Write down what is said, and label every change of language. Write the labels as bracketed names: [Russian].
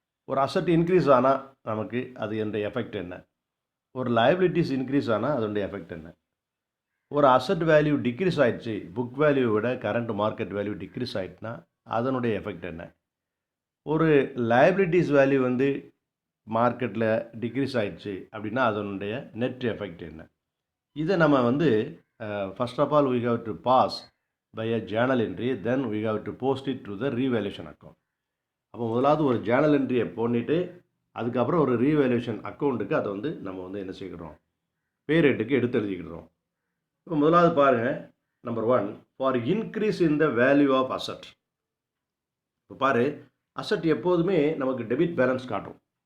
[Tamil] ஒரு asset increase ஆனால் நமக்கு அது என்னுடைய எஃபெக்ட் என்ன, ஒரு லைபிலிட்டிஸ் இன்க்ரீஸ் ஆனால் அதனுடைய எஃபெக்ட் என்ன, ஒரு அசட் வேல்யூ டிக்ரீஸ் ஆகிடுச்சு, புக் வேல்யூ விட கரண்ட் மார்க்கெட் வேல்யூ டிக்ரீஸ் ஆகிட்டுனா அதனுடைய எஃபெக்ட் என்ன, ஒரு லைபிலிட்டிஸ் வேல்யூ வந்து மார்க்கெட்டில் டிக்ரீஸ் ஆகிடுச்சு அப்படின்னா அதனுடைய நெட் எஃபெக்ட் என்ன. இதை நம்ம வந்து [English] First of all we have to pass by a journal entry, then we have to post it to the revaluation account. [Tamil] அப்போ முதலாவது ஒரு ஜேர்னல் என்ட்ரியை பண்ணிவிட்டு அதுக்கப்புறம் ஒரு ரீவேல்யூவேஷன் அக்கௌண்ட்டுக்கு அதை வந்து நம்ம வந்து என்ன செய்கிறோம், பேரேட்டுக்கு எடுத்து எழுதிக்கிடுறோம். இப்போ முதலாவது பாருங்கள், [English] Number 1 for increase in the value of asset. [Tamil] இப்போ பாரு, அசட் எப்போதுமே நமக்கு டெபிட் பேலன்ஸ் காட்டும்.